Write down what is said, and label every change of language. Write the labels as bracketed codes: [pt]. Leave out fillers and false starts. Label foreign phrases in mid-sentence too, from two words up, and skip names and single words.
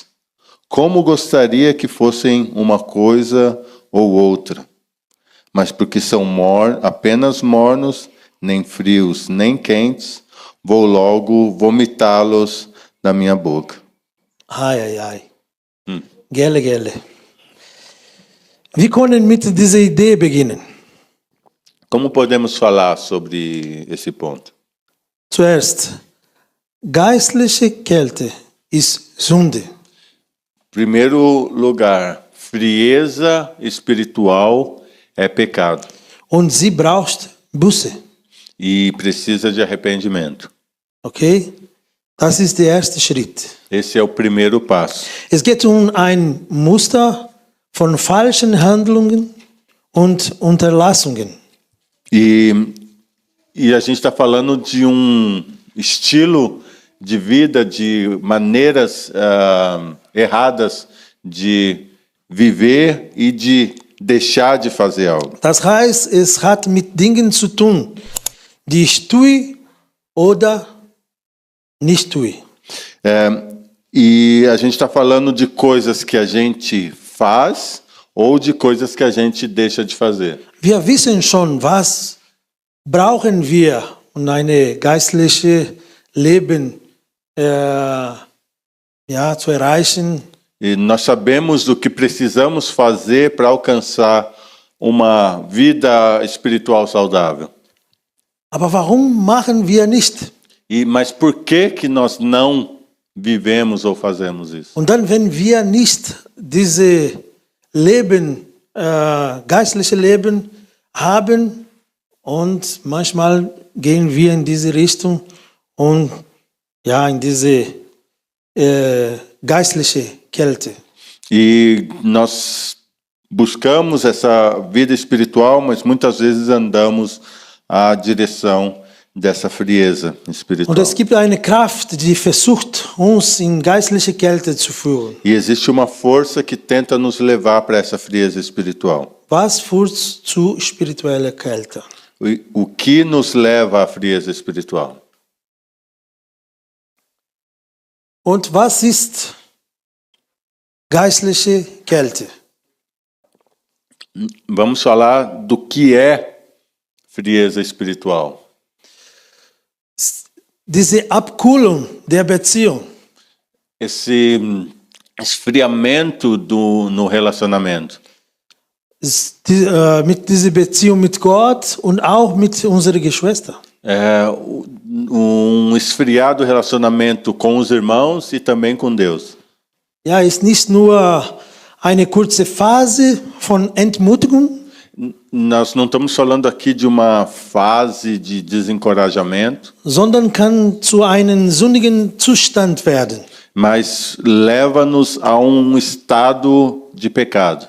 [pt] Como gostaria que fossem uma coisa ou outra, mas porque são apenas mornos, nem frios nem quentes, vou logo vomitá-los da minha boca. Ai, ai, ai. Gelle, gelle. [de] Wir können mit dieser Idee beginnen. [pt] Como podemos falar sobre esse ponto? [de] Zuerst, geistliche Kälte ist Sünde. [pt] Primeiro lugar, frieza espiritual é pecado [de] Und sie braucht Buße. [pt] e precisa de arrependimento. [de] Okay? Das ist der erste Schritt. [pt] Esse é o primeiro passo. [de] Es geht um ein Muster von falschen Handlungen und Unterlassungen. [pt] E a gente está falando de um estilo de vida, de maneiras erradas de viver e de deixar de fazer algo. [de] Das heißt, es hat mit Dingen zu tun, die ich tue oder nicht tue. [pt] E a gente está falando de coisas que a gente faz ou de coisas que a gente deixa de fazer. [de] Wir wissen schon, was brauchen wir, um ein geistliches Leben zu erreichen. [pt] E nós sabemos o que precisamos fazer para alcançar uma vida espiritual saudável. [de] Aber warum machen wir nicht? [pt] Mas por que nós não vivemos ou fazemos isso? [de] Und dann, wenn wir nicht dieses Leben, geistliche Leben haben, und manchmal gehen wir in diese Richtung und in diese geistliche Kälte. [pt] E nós buscamos essa vida espiritual, mas muitas vezes andamos à direção dessa frieza espiritual. [de] Und es gibt eine Kraft, die versucht, uns in geistliche Kälte zu führen. [pt] E existe uma força que tenta nos levar para essa frieza espiritual. [de] Was führt zu spiritueller Kälte? [pt] O que nos leva à frieza espiritual? [de] Und was ist geistliche Kälte? [pt] Vamos falar do que é frieza espiritual. [de] Diese Abkühlung der Beziehung. [pt] Esse esfriamento no relacionamento. [de] mit dieser Beziehung mit Gott und auch mit unseren Geschwistern. [pt] Esfriar do relacionamento com os irmãos e também com Deus. [de] Ja, ist nicht nur eine kurze Phase von Entmutigung, [pt] Nós não estamos falando aqui de uma fase de desencorajamento, [de] sondern kann zu einem sündigen Zustand werden. [pt] mas leva-nos a estado de pecado,